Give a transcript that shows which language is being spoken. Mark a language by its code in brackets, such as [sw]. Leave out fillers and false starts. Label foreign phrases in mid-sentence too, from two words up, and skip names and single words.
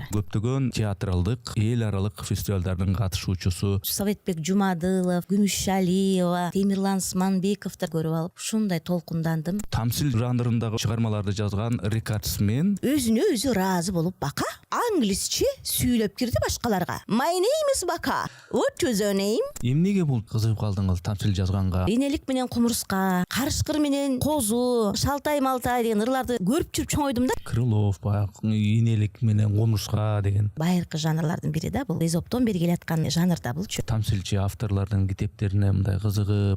[ky] Көптөгөн театралдык, эл аралык фестивалдардын катышуучусу. Советбек Жумадылов, Гүмүшалиева, Темирлан Сманбековду көрүп алып, ушундай толкундандым. Тамсил жанрындагы чыгармаларды жазган рекордсмен. Өзүнө өзү ыраазы болуп Бака англисче сүйлөп кирди башкаларга. [en] My name is Бака. What is your name? [ky] Эмнеге бул кызыгып калдыңыз тамсил жазганга? Энелик менен кумурска, карышкыр менен козу, шалтай малтай деген ырларды көрүп жүрүп чоңойдум да. Крылов, инелик менен кумурска деген. Байыркы жанрлардын бири да бул. Эзоптон бери келаткан жанр да булчу. Тамсилчи авторлордун китептерине мындай кызыгып.